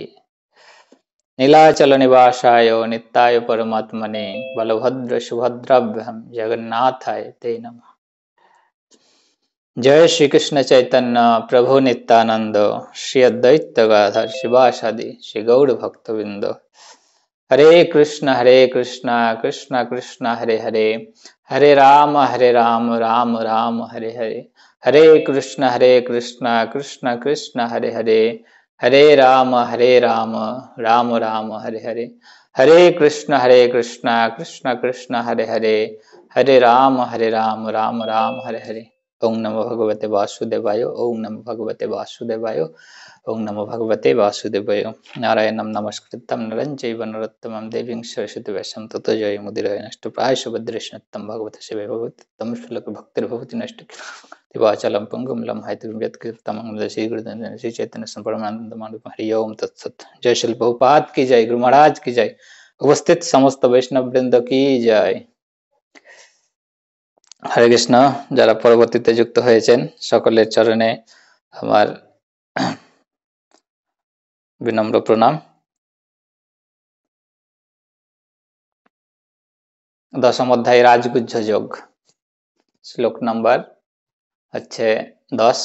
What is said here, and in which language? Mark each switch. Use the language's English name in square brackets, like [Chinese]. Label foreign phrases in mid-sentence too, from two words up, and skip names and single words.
[Sanskrit] नीलाचल निवासाय नित्याय परमात्मने बलभद्र सुभद्राभ्याम जगन्नाथाय ते नमः। जय श्री कृष्ण चैतन्य प्रभु नित्यानंद श्री अद्वैत गदाधर शिवासादि श्री गौड़ भक्तवृंद। हरे कृष्ण कृष्ण कृष्ण हरे हरे हरे राम राम राम हरे हरे। हरे कृष्ण कृष्ण कृष्ण हरे हरे हरे राम राम राम हरे हरे। हरे कृष्ण कृष्ण कृष्ण हरे हरे हरे राम राम राम हरे हरे। ओम नमो भगवते वासुदेवाय ओम नमो भगवते वासुदेवाय ओम नमो भगवते वासुदेवाय। नारायणं नमस्कृतं नरं चैव नरोत्तमं देवीं सरस्वतीं व्यासं ततो जयमुदीरये नष्टप्रायः सुभद्रेष्णुतं भगवतः शिवे भगवति तं श्लोकभक्तिर्भवति नष्ट दिवाचलं पुंगुं लम्हायतं यत्कृतं श्री गुरुदेव श्री चैतन्य परमानंद माधव हरि ओम तत्सत। [Hindi] जय श्री प्रभुपाद की जय, गुरु महाराज की जय, उपस्थित समस्त वैष्णव वृंद की जय। हरे कृष्ण। [Bangla] যারা পরবর্তীতে যুক্ত হয়েছেন সকলের চরণে আমার বিনম্র প্রণাম। দশম অধ্যায় রাজগুহ্য যোগ শ্লোক নাম্বার হচ্ছে 10।